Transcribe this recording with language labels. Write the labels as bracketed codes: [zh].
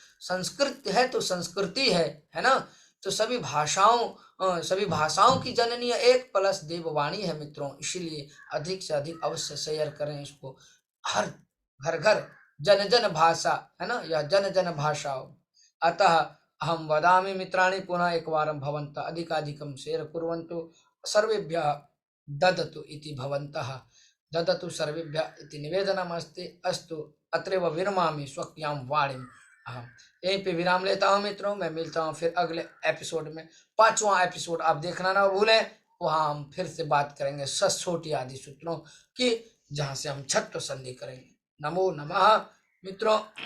[hi] संस्कृत है तो संस्कृति है ना। तो सभी भाषाओं की जननी एक प्लस देववाणी है मित्रों। इसीलिए अधिक से अधिक अवश्य शेयर करें इसको। हर घर घर जन जन भाषा है ना, यह जन जन भाषा। [sa] अतः अहम वदामि मित्राणि पुनः एकवारं भवन्तः अधिकाधिकं शेयर कुर्वन्तु। सर्वेभ्यः ददतु इति भवन्तः ददतु सर्वेभ्यः इति निवेदनमस्ति। अस्तु, अत्रैव विरमामि स्वकीयां वाणीम्। [hi] अहम यहीं पे विराम लेता हूँ मित्रों। मैं मिलता हूँ फिर अगले एपिसोड में। 5वां एपिसोड आप देखना ना भूलें। वहाँ हम फिर से बात करेंगे ससोटी आदि सूत्रों की, जहाँ से हम छत्व संधि करेंगे। नमो नमः मित्रों।